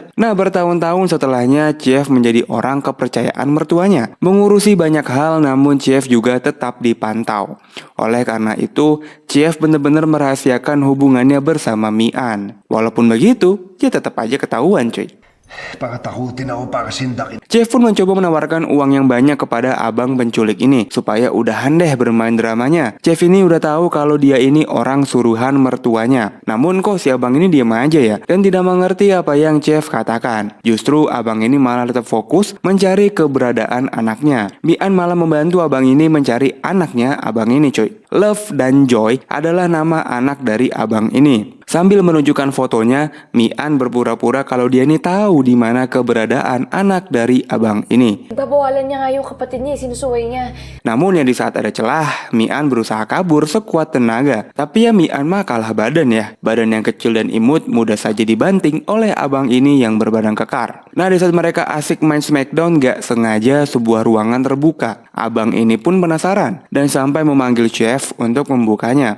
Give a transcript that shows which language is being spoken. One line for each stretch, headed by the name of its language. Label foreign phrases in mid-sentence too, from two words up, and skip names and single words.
Indonesian: Nah, bertahun-tahun setelahnya Jeff menjadi orang kepercayaan mertuanya. Mengurusi banyak hal, namun Jeff juga tetap dipantau. Oleh karena itu, Jeff benar-benar merahasiakan hubungannya bersama Mian. Walaupun begitu, dia tetap aja ketahuan cuy.
Filipino: Pakatakutin ako para sindakin.
Indonesian: Jeff pun mencoba menawarkan uang yang banyak kepada abang penculik ini supaya udahan deh bermain dramanya. Jeff ini udah tahu kalau dia ini orang suruhan mertuanya. Namun kok si abang ini diam aja ya dan tidak mengerti apa yang Jeff katakan. Justru abang ini malah tetap fokus mencari keberadaan anaknya. Mian malah membantu abang ini mencari anaknya abang ini cuy. Love dan Joy adalah nama anak dari abang ini. Sambil menunjukkan fotonya, Mian berpura-pura kalau dia ini tahu di mana keberadaan anak dari abang ini.
Filipino: Babawalan niya nga yung kapatid niya, sinusuway niya.
Indonesian: Namun ya di saat ada celah, Mian berusaha kabur sekuat tenaga. Tapi ya Mian mah kalah badan ya. Badan yang kecil dan imut mudah saja dibanting oleh abang ini yang berbadan kekar. Nah, di saat mereka asik main Smackdown, gak sengaja sebuah ruangan terbuka. Abang ini pun penasaran dan sampai memanggil Chef untuk membukanya.